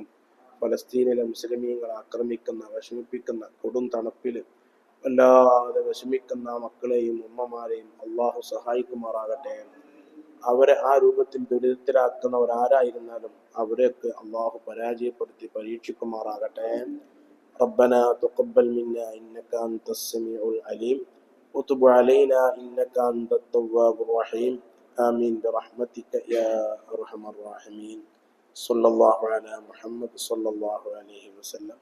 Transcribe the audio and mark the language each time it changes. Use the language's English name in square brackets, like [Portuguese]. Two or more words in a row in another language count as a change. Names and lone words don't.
[Malayalam] ഫലസ്തീനിലെ മുസ്ലിമീങ്ങളെ ആക്രമിക്കുന്ന, വിഷമിപ്പിക്കുന്ന കൊടും തണുപ്പിൽ വല്ലാതെ വിഷമിക്കുന്ന മക്കളെയും ഉമ്മമാരെയും അള്ളാഹു സഹായിക്കുമാറാകട്ടെ. അവരെ ആ രൂപത്തിൽ ദുരിതത്തിലാക്കുന്നവരാരായിരുന്നാലും അവരെയൊക്കെ അള്ളാഹു പരാജയപ്പെടുത്തി പരീക്ഷിക്കുമാറാകട്ടെ. [Arabic] ربنا تقبل منا إنك أنت السميع العليم وتب علينا إنك أنت التواب الرحيم آمين برحمتك يا أرحم الراحمين. صلى الله على محمد صلى الله عليه وسلم.